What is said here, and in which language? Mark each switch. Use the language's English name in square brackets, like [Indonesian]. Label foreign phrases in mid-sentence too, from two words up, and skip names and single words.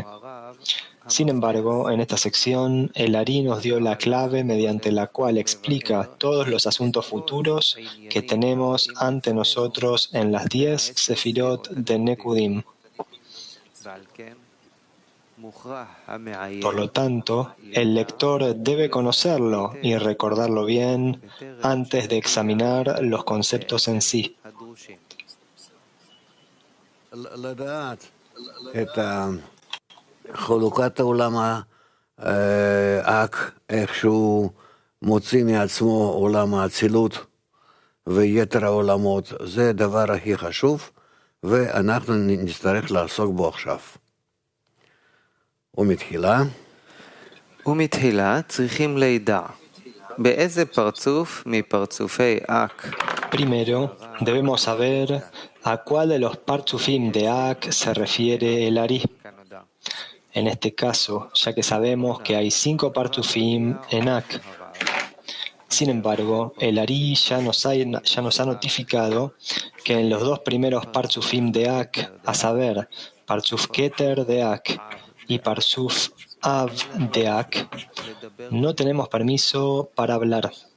[Spanish] Sin embargo, en esta sección, el Ari nos dio la clave mediante la cual explica todos los asuntos futuros que tenemos ante nosotros en las 10 sefirot de Nekudim. Por lo tanto, el lector debe conocerlo y recordarlo bien antes de examinar los conceptos en sí. [Hebrew] חלוקת העולם האק, איך שהוא מוציא מעצמו עולם האצילות ויתר העולמות זה הדבר הכי חשוב, ואנחנו נצטרך לעסוק בו עכשיו. ומתחילה צריכים לידע. באיזה פרצוף מפרצופי אק? [Spanish] Primero, debemos saber a cuál de los partsufim de Ak se refiere el Ari. En este caso, ya que sabemos que hay 5 partsufim en Ak. Sin embargo, el Ari ya nos ha notificado que en los 2 primeros partsufim de Ak, a saber, Partsuf Keter de Ak y Partsuf Av de Ak, no tenemos permiso para hablar.